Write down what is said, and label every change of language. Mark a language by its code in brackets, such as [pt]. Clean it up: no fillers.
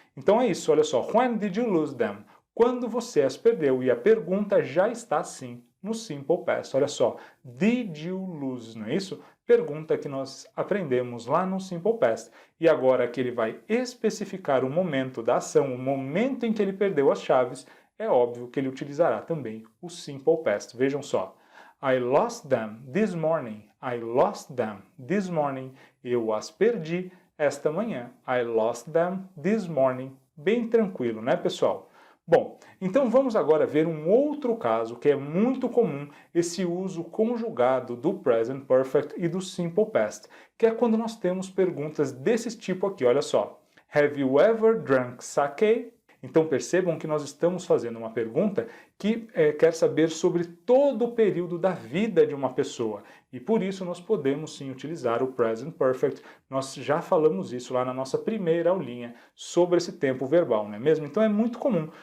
[pt] Então é isso, olha só, [en] when did you lose them? [pt] Quando você as perdeu, e a pergunta já está assim no simple past, olha só, [en] did you lose, [pt] não é isso? Pergunta que nós aprendemos lá no simple past. E agora que ele vai especificar o momento da ação, o momento em que ele perdeu as chaves, é óbvio que ele utilizará também o simple past. Vejam só. [en] I lost them this morning. I lost them this morning. [pt] Eu as perdi esta manhã. [en] I lost them this morning. [pt] Bem tranquilo, né, pessoal? Bom, então vamos agora ver um outro caso que é muito comum, esse uso conjugado do present perfect e do simple past, que é quando nós temos perguntas desse tipo aqui, olha só. [en] Have you ever drunk sake? [pt] Então percebam que nós estamos fazendo uma pergunta que quer saber sobre todo o período da vida de uma pessoa. E por isso nós podemos sim utilizar o present perfect. Nós já falamos isso lá na nossa primeira aulinha sobre esse tempo verbal, não é mesmo? Então é muito comum.